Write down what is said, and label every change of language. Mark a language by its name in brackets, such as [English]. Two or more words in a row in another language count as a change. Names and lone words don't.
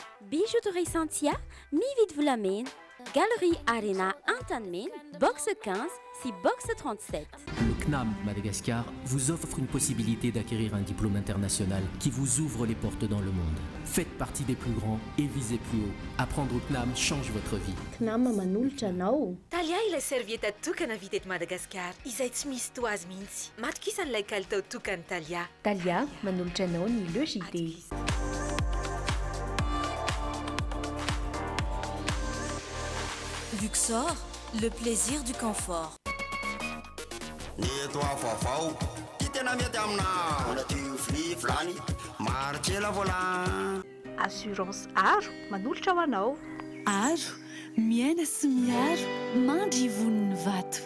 [Malagasy] Bijouterie Santia, mividy volamena, Galerie Arena Antanmena, box 15, si box 37. [French] Le CNAM Madagascar vous offre une possibilité d'acquérir un diplôme international qui vous ouvre les portes dans le monde. Faites partie des plus grands et visez plus haut. Apprendre au CNAM change votre vie. [Malagasy] CNAM manolotra anao. Talia ilay servieta tokana vita eto Madagasikara izay tsy misy toazy mihitsy. Matokisan'ilay kalitao tokany Talia. Talia manolotra anao ny Le JT. [French] Luxor, le plaisir du confort. [Malagasy] Assurance Aro manolotra ho anao. Aro, miaina sy miaro, mandry voniny vato.